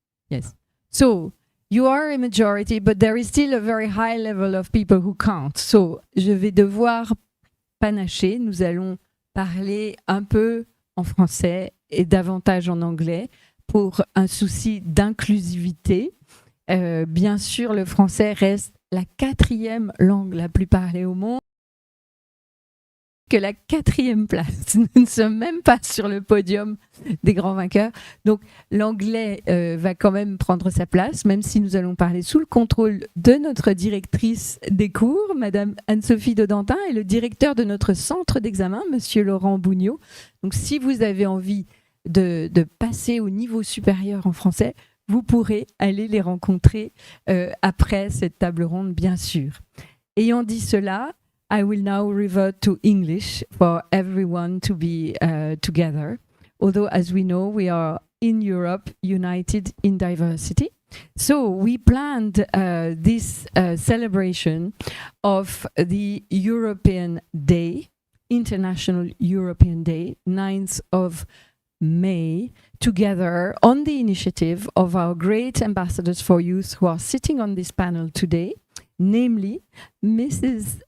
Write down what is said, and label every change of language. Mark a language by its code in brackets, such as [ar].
[en] Yes. So, you are a majority, but there is still a very high level of people who can't. So, [fr] je vais devoir panacher. Nous allons parler un peu en français et davantage en anglais pour un souci d'inclusivité. Bien sûr, le français reste la 4e langue la plus parlée au monde, que la 4e place. Nous ne sommes même pas sur le podium des grands vainqueurs. Donc, l'anglais va quand même prendre sa place, même si nous allons parler sous le contrôle de notre directrice des cours, Madame Anne-Sophie Dodentin, et le directeur de notre centre d'examen, Monsieur Laurent Bougnot. Donc, si vous avez envie de passer au niveau supérieur en français, vous pourrez aller les rencontrer après cette table ronde, bien sûr. Ayant dit cela, [en] I will now revert to English for everyone to be together. Although, as we know, we are in Europe, united in diversity. So we planned this celebration of the European Day, International European Day, 9th of May, together on the initiative of our great ambassadors for youth who are sitting on this panel today, namely Mrs.